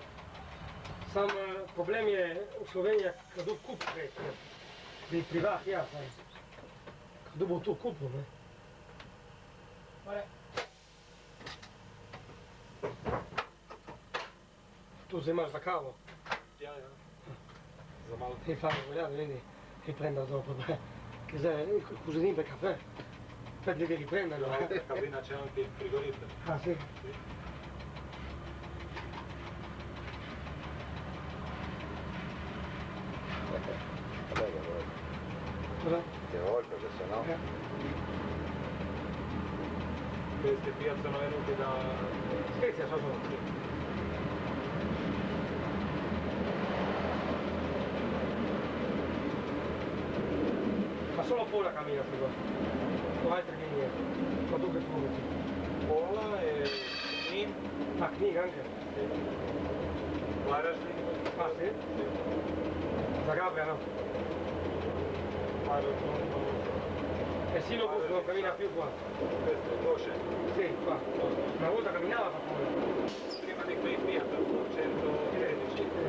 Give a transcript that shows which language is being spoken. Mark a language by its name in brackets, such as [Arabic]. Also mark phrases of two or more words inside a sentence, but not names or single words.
[Slovenian] Sam problem je v Sloveniji, kdo kup prek, ne. Bi privat, ja, kdo bo to kupil, ne. Tu zdaj imaš za kavo. Ja. Za malo. [Italian] E fare vogliamo, vedi, riprenda dopo, che se cucini per caffè, poi devi riprenderlo. In cabina c'è anche il frigorifero. Ah sì? Sì. Vabbè che vuoi. Cosa? Che vuoi perché sennò... Queste Fiat sono venute da... Spezia sono. Ma solo Pola cammina qui qua, o altre linee, ma tu che trovi? Pola e Knin. Ah, Knin anche? Sì. Varaždin. Ah sì? Sì. Zagabria no? E Silobus non cammina più qua? Questo è Goshen. Sì, qua. Una volta camminava fa pure. Prima di quei Fiat, 113.